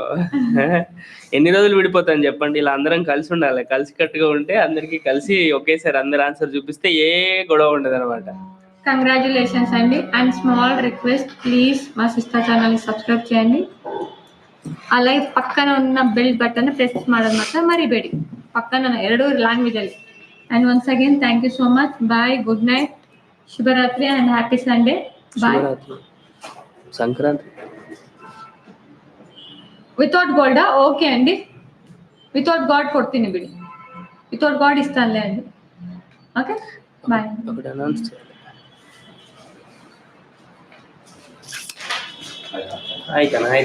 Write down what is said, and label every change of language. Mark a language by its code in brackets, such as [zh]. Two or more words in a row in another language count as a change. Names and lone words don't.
[te] ఎన్ని రోజులు విడిపోతాను చెప్పండి? ఇలా అందరం కలిసి ఉండాలి. కలిసి కట్టుగా ఉంటే అందరికి కలిసి ఒకేసారి అందరు ఆన్సర్ చూపిస్తే ఏ గొడవ ఉండదు అనమాట. కంగ్రాచులేషన్స్ అండి. [en] and small request, please [te] మా [en] sister channel [te] ని సబ్స్క్రైబ్ చేయండి. అలాగే పక్కన ఉన్న [en] bell button press [kn] ಮಾಡೋದು ಮಾತ್ರ ಮರಿಬೇಡಿ. ಪಕ್ಕನ ಎರಡು ಲ್ಯಾಂಗ್ವೇಜ್ ಅಲ್ಲಿ. [en] and once again thank you so much. bye, good night, ಶುಭರಾತ್ರಿ and happy Sunday. Bye. [te] సంక్రాంతి [en] without golda? [te] ఓకే అండి, [en] without god [kn] ಕೊಡ್ತೀನಿ ಬಿಡಿ. [en] without god [te] ఇస్తానులే అండి. ఓకే, బాయ్. ఒకటి అనౌన్స్ చేయాలి. [kn] ಆಯ್ತಾ?